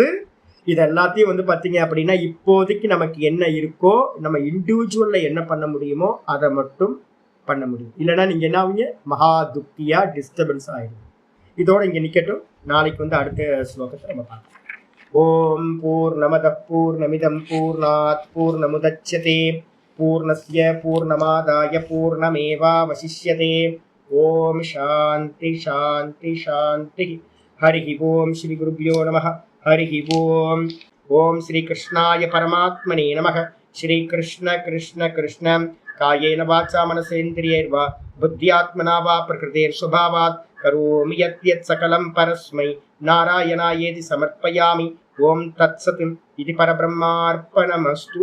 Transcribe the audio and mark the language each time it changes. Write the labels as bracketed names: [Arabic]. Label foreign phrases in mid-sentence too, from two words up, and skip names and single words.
[Tamil] இது எல்லாத்தையும் வந்து பாத்தீங்க அப்படின்னா இப்போதைக்கு நமக்கு என்ன இருக்கோ, நம்ம இண்டிவிஜுவல்ல என்ன பண்ண முடியுமோ அதை மட்டும் பண்ண முடியும். இல்லைன்னா நீங்க என்ன ஆவீங்க? மகா துக்கியா டிஸ்டர்பன்ஸ் ஆயிடும். இதோட இங்க நிக்கட்டும். நாளைக்கு வந்து அடுத்த ஸ்லோகத்தை நம்ம பார்க்கலாம். [Sanskrit] ॐ पूर्णमदः पूर्णमिदं पूर्णात् पूर्णमुदच्यते पूर्णस्य पूर्णमादाय पूर्णमेवावशिष्यते. ॐ शान्ति शान्ति शान्ति. हरि ॐ. श्री गुरुभ्यो नमः. हरि ॐ. ॐ श्री कृष्णाय परमात्मने नमः. श्री कृष्ण कृष्ण कृष्ण कायेन वाचा मनसेन्द्रियैर्वा बुद्ध्यात्मना वा प्रकृतेः स्वभावात् करोमि यत् सकलं परस्मै नारायणायेति समर्पयामि. ॐ तत्सत् इति परब्रह्मार्पणमस्तु.